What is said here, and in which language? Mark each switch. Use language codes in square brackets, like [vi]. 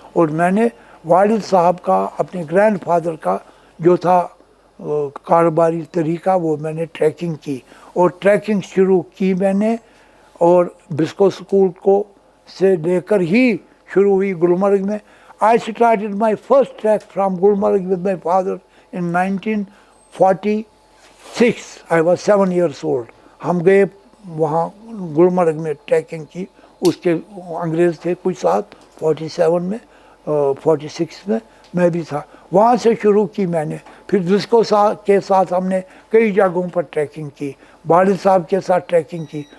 [hi] और मैंने वालिद साहब का, अपने ग्रैंडफादर का जो था कारोबारी तरीका, वो मैंने ट्रैकिंग की। और ट्रैकिंग शुरू की मैंने, और बिस्को स्कूल को से लेकर ही शुरू हुई गुलमर्ग में। [en] I started my first trek from Gulmarg with my father in 1946. I was 7 years old. [hi] हम गए वहाँ गुलमर्ग में ट्रैकिंग की। उसके अंग्रेज़ थे कुछ साथ, 47 में 46 में मैं भी था। वहाँ से शुरू की मैंने। फिर जिसको के साथ हमने कई जगहों पर ट्रैकिंग की, वालिद साहब के साथ ट्रैकिंग की।